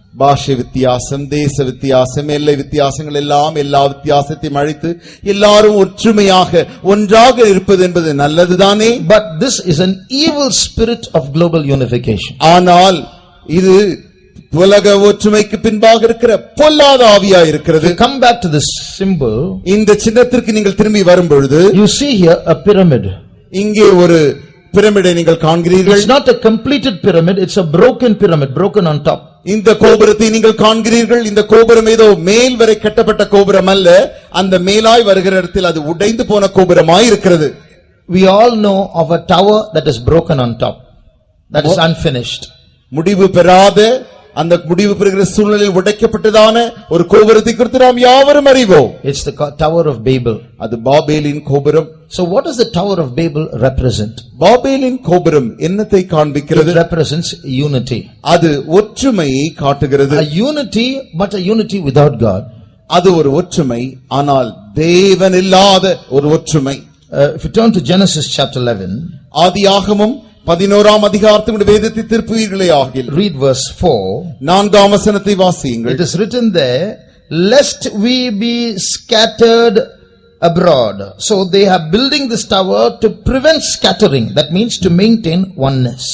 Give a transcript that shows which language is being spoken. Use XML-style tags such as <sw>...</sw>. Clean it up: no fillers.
<ta>பாஷை வித்தியாசம், தேச வித்தியாசம், எல்லை வித்தியாசங்கள் எல்லாம் எல்லா வித்தியாசத்தையும் அழித்து எல்லாரும் ஒற்றுமையாக ஒன்றாக இருப்பது என்பது நல்லதுதானே.</ta> <en>But this is an evil spirit of global unification.</en> <ta>ஆனால் இது உலக ஒற்றுமைக்கு பின்பாக இருக்கிற பொல்லாத ஆவியா இருக்கிறது.</ta> <en>Come back to this symbol.</en> <ta>இந்த சின்னத்திற்கு நீங்கள் திரும்பி வரும்பொழுது</ta> <en>you see here a pyramid.</en> <ta>இங்கே ஒரு பிரமிடை நீங்கள் காண்கிறீர்கள்.</ta> <en>It's not a completed pyramid, it's a broken pyramid, broken on top.</en> <ta>இந்த கோபுரத்தை நீங்கள் காண்கிறீர்கள். இந்த கோபுரம் ஏதோ மேல் வரை கட்டப்பட்ட கோபுரம் அல்ல, அந்த மேலாய் வருகிற இடத்தில் அது உடைந்து போன கோபுரமாய் இருக்கிறது.</ta> <en>We all know of a tower that is broken on top, that is unfinished.</en> <ta>முடிவு பெறாத, அந்த முடிவு பெறுகிற சூழ்நிலையில் உடைக்கப்பட்டதான ஒரு கோபுரத்தை குறித்து நாம் யாவரும் அறிவோம்.</ta> <en>It's the Tower of Babel.</en> <ta>அது பாபேலின் கோபுரம்.</ta> <en>So what does the Tower of Babel represent?</en> <ta>பாபேலின் கோபுரம் என்னத்தை காண்பிக்கிறது?</ta> <en>It represents unity.</en> <ta>அது ஒற்றுமையை காட்டுகிறது.</ta> <en>A unity, but a unity without God.</en> <ta>அது ஒரு ஒற்றுமை, ஆனால் தேவன் இல்லாத ஒரு ஒற்றுமை.</ta> <en>If you turn to Genesis chapter 11,</en> <ta>ஆதியாகமம் 11ஆம் அதிகாரத்தின் வேதத்தை திருப்புவீர்களே ஆகில்.</ta> <en>read verse 4.</en> <ta>4ஆம் வசனத்தை வாசியுங்கள்.</ta> <en>It is written there, lest we be scattered abroad. So they are building this tower to prevent scattering. That means to maintain oneness.</en>